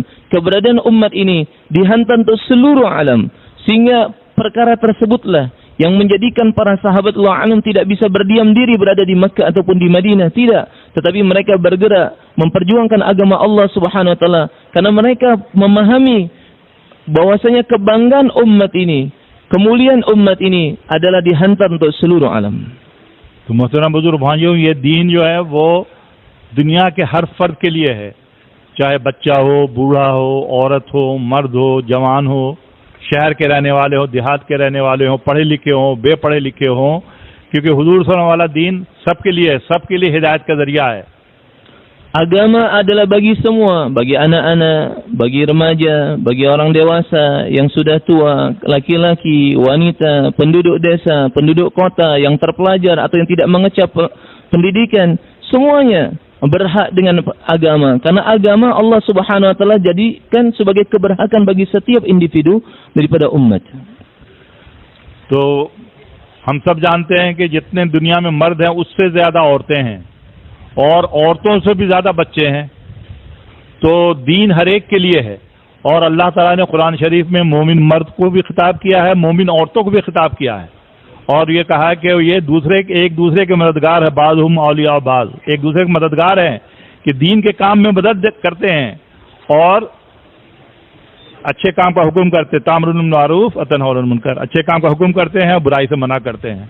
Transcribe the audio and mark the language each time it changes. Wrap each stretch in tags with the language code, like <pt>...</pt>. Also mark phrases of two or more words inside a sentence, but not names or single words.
<id>Keberadaan umat ini dihantar untuk seluruh alam, sehingga perkara tersebutlah yang menjadikan para sahabat</id> <ar>وعنهم</ar> <id>tidak bisa berdiam diri berada di Makkah ataupun di Madinah, tidak, tetapi mereka bergerak memperjuangkan agama Allah</id> <ar>سبحانه وتعالى,</ar> <id>karena mereka memahami bahwasanya kebanggaan umat ini, kemuliaan umat ini adalah dihantar untuk seluruh alam.</id> <hi>तो मोहतरम बुजुर्ग भाइयों, ये दीन जो है वो दुनिया के हर फर्द के लिए है, चाहे बच्चा हो, बूढ़ा हो, औरत हो, मर्द हो, जवान हो, शहर के रहने वाले हो, देहात के रहने वाले हो, पढ़े लिखे हो, बेपढ़े लिखे हो, क्योंकि हुजूर</hi> <ar>صلى الله عليه وسلم</ar> <hi>वाला दीन सबके लिए है, सबके लिए हिदायत का जरिया है।</hi> <id>Agama adalah bagi semua, bagi anak-anak, bagi remaja, bagi orang dewasa, yang sudah tua, laki-laki, wanita, penduduk desa, penduduk kota, yang terpelajar atau yang tidak mengecap pendidikan, semuanya berhak dengan agama. Karena agama Allah</id> <ar>سبحانه وتعالى</ar> <id>jadikan sebagai keberhakan bagi setiap individu daripada umat.</id> <hi>तो हम सब जानते हैं कि जितने दुनिया में मर्द हैं उससे ज्यादा औरतें हैं और औरतों से भी ज्यादा बच्चे हैं। तो दीन हर एक के लिए है और अल्लाह ताला ने कुरान शरीफ में मोमिन मर्द को भी खिताब किया है, मोमिन औरतों को भी खिताब किया है और ये कहा है कि ये एक दूसरे के मददगार है,</hi> <ar>بعضهم أولياء بعض,</ar> <hi>एक दूसरे के मददगार हैं कि दीन के काम में मदद करते हैं और अच्छे काम का हुक्म करते,</hi> <ar>تأمرون بالمعروف وتنهون عن المنكر,</ar> <hi>अच्छे काम का हुक्म करते हैं, बुराई से मना करते हैं।</hi>